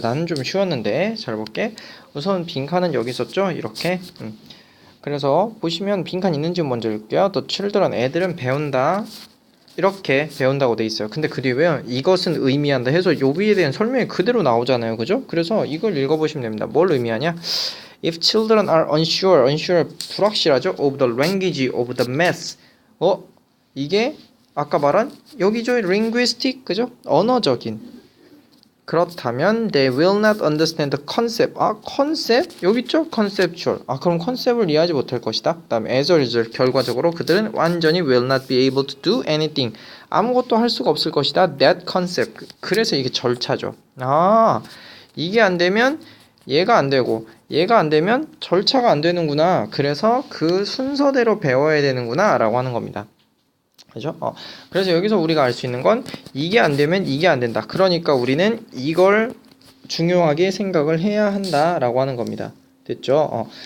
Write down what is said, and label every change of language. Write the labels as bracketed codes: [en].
[ko] 나는 좀 쉬웠는데 잘 볼게. 우선 빈칸은 여기 있었죠. 이렇게. 그래서 보시면 빈칸 있는지 먼저 읽을게요. [en] The children [ko] 애들은 배운다. 이렇게 배운다고 돼 있어요. 근데 그 뒤에 이것은 의미한다 해서 요비에 대한 설명이 그대로 나오잖아요. 그죠? 그래서 이걸 읽어보시면 됩니다. 뭘 의미하냐? [en] If children are unsure [ko] 불확실하죠? [en] Of the language of the math. [ko] 이게 아까 말한 여기죠. linguistic 그죠? 언어적인. 그렇다면 [en] they will not understand the concept. [ko] concept? 여기 있죠? conceptual. 그럼 컨셉을 이해하지 못할 것이다. 그다음에 [en] as a result [ko] 결과적으로 그들은 완전히 [en] will not be able to do anything. [ko] 아무것도 할 수가 없을 것이다. [en] that concept. [ko] 그래서 이게 절차죠. 이게 안 되면 얘가 안 되고 얘가 안 되면 절차가 안 되는구나. 그래서 그 순서대로 배워야 되는구나 라고 하는 겁니다. 그죠? 그래서 여기서 우리가 알 수 있는 건 이게 안 되면 이게 안 된다. 그러니까 우리는 이걸 중요하게 생각을 해야 한다라고 하는 겁니다. 됐죠?